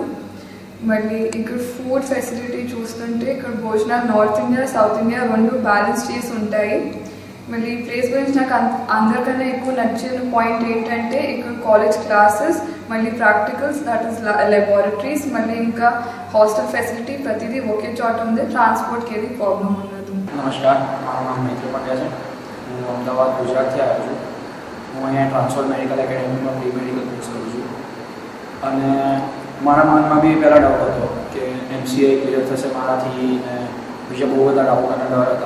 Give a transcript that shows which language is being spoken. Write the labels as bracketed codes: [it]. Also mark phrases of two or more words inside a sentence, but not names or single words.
[te] మళ్ళీ ఇక్కడ [en] food facility [te] చూస్తుంటే ఇక్కడ భోజనాలు నార్త్ ఇండియా, సౌత్ ఇండియా 2 బ్యాలెన్స్ చేసి ఉంటాయి. మళ్ళీ ఈ ప్లేస్ గురించి నాకు అందరికన్నా ఎక్కువ నచ్చిన పాయింట్ ఏంటంటే ఇక్కడ [en] college classes, [te] మళ్ళీ ప్రాక్టికల్స్, [en] that is laboratories, [te] మళ్ళీ ఇంకా [en] hostel facility [te] ప్రతిదీ ఒకే చోట ఉంది. ట్రాన్స్పోర్ట్కి ఏది ప్రాబ్లం ఉండదు. [gu] નમસ્કાર, મારું નામ મૈત્ર પંડ્યા છે. હું અમદાવાદ ગુજરાતથી આવ્યો છું. હું અહીંયા ટ્રાન્સફર મેડિકલ એકેડેમીમાં [en] pre medical course [gu] કરું છું અને મારા મનમાં બી પહેલાં ડાઉટ હતો કે MCA ક્લિયર થશે મારાથી ને બીજા બહુ બધા ડાઉટ અને ડર હતા.